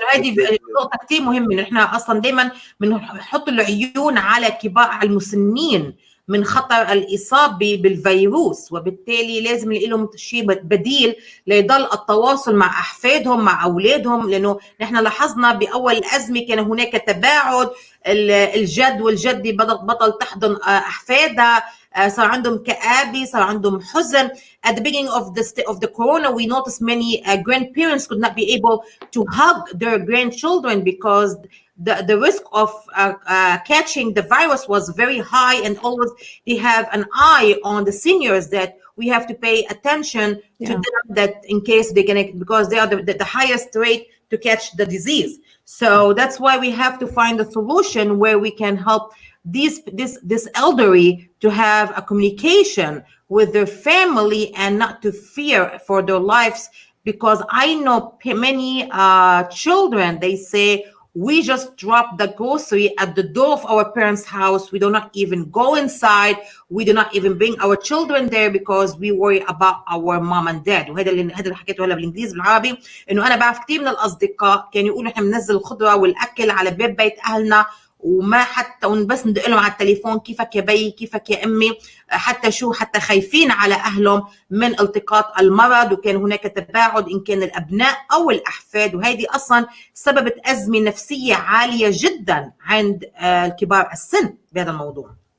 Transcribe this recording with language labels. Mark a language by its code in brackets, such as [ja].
[ar] هذه نقطه كثير مهمه، نحن اصلا دائما بنحط العيون على كبار المسنين من خطر الإصابة بالفيروس، وبالتالي لازم نلاقي لهم شيء بديل ليضل التواصل مع أحفادهم، مع أولادهم. لأنه نحن لاحظنا بأول الأزمة كان هناك تباعد، الجد والجدة بطل تحضن أحفادها، صار عندهم كآبة، صار عندهم حزن. [en] At the beginning of the corona, we noticed many grandparents could not be able to hug their grandchildren because the risk of catching the virus was very high, and always they have an eye on the seniors that we have to pay attention to them, that in case they're gonna, because they are the highest rate to catch the disease. So that's why we have to find a solution where we can help this elderly to have a communication with their family and not to fear for their lives. Because I know many children, they say, we just drop the grocery at the door of our parents' house. We do not even go inside. We do not even bring our children there because we worry about our mom and dad. [ar] وهذا اللي حكيته هلا بالانجليزي بالعربي، انه انا بعرف كثير من الاصدقاء كانوا يقولوا احنا بننزل الخضره والاكل على باب بيت اهلنا وما حتى بس ندق لهم على التليفون كيفك يا بي كيفك يا امي، حتى خايفين على اهلهم من التقاط المرض، وكان هناك تباعد ان كان الابناء او الاحفاد، وهذه اصلا سببت ازمه نفسيه عاليه جدا عند كبار السن بهذا الموضوع.